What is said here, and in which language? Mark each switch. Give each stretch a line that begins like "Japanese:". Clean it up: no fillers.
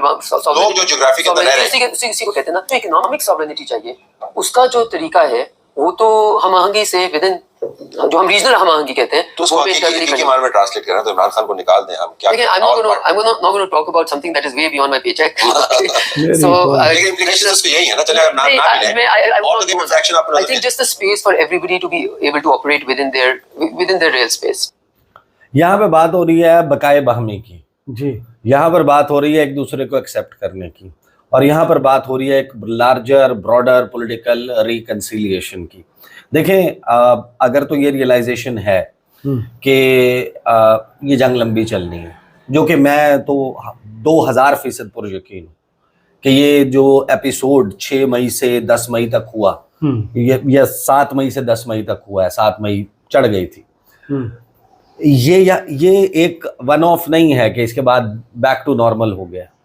Urdu: لوگ جو جغرافی کے اندر رہ رہے ہیں, اسی کو کہتے ہیں نا. تو اکنامک ساورینٹی چاہیے, اس کا جو طریقہ ہے وہ تو ہم آہنگی سے ود ان جو ہم ریجنل ہم آہنگی کہتے ہیں تو اس کو حقیقی معنی میں ٹرانسلیٹ کرنا تو عمران خان کو نکال دیں. ہم کیا
English: I'm not going to talk about something that is way beyond my paycheck. So
Urdu: لیکن implications اس کے یہی ہے نا, چلے اگر نہ ملے
English: all the different faction I think just the space for everybody to be able to operate within their real space.
Urdu: یہاں پہ بات ہو رہی ہے بقائے باہمی کی, جی یہاں پر بات ہو رہی ہے ایک دوسرے کو ایکسیپٹ کرنے کی, اور یہاں پر بات ہو رہی ہے ایک لارجر براڈر پولیٹیکل ریکنسیلیشن کی. دیکھیں اگر تو یہ ریئلائزیشن ہے کہ یہ جنگ لمبی چلنی ہے, جو کہ میں تو 2000% پر یقین ہوں کہ یہ جو ایپیسوڈ 6 مئی سے 10 مئی تک ہوا, یا 7 مئی سے 10 مئی تک ہوا ہے, 7 مئی چڑھ گئی تھی, یہ ایک ون آف نہیں ہے کہ اس کے بعد بیک ٹو نارمل ہو گیا.